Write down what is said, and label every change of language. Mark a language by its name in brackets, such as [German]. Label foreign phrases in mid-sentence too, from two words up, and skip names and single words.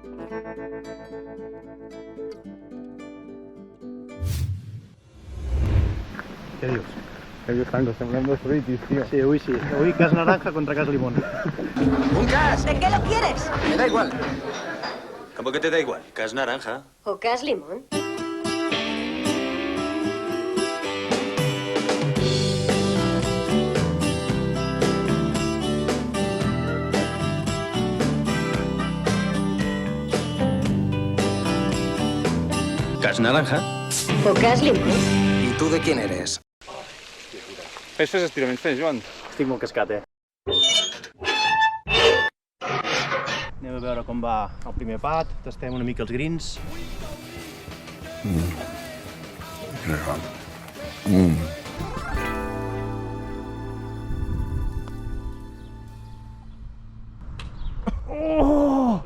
[Catalan] Què dius? Que Franco, semblem dos fruitis, tío. Sí, avui sí. Avui cas naranja contra cas limón. [Spanish] ¡Un cas! ¿De qué lo quieres? Me da igual. ¿Cómo que te da igual? Cas naranja. ¿O cas limón? Cas naranja. ¿O cas limón? ¿Y tú de quién eres? [Catalan] Fes estiraments, fes, Joan. Estic molt cascat, Anem a veure com va el primer pat, tastem una mica els grins. Oh!